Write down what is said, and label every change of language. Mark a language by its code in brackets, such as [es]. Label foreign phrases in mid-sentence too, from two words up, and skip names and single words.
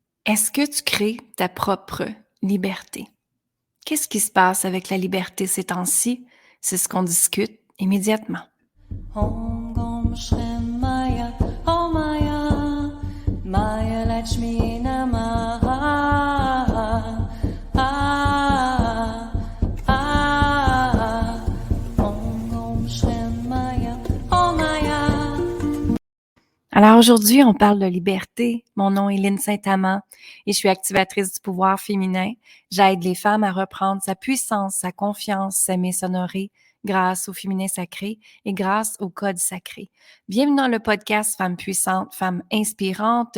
[fr] Est-ce que tu crées ta propre liberté? Qu'est-ce qui se passe avec la liberté ces temps-ci? C'est ce qu'on discute immédiatement. [sa] Om Gom Shrem Maya Om Maya Maya Lakshmi Namaha Ah Ah Om Gom Shrem Maya Om Maya. [fr] Alors aujourd'hui, on parle de liberté. Mon nom est Lynne Saint-Amand et je suis activatrice du pouvoir féminin. J'aide les femmes à reprendre sa puissance, sa confiance, s'aimer, s'honorer grâce au féminin sacré et grâce au code sacré. Bienvenue dans le podcast Femmes puissantes, Femmes inspirantes.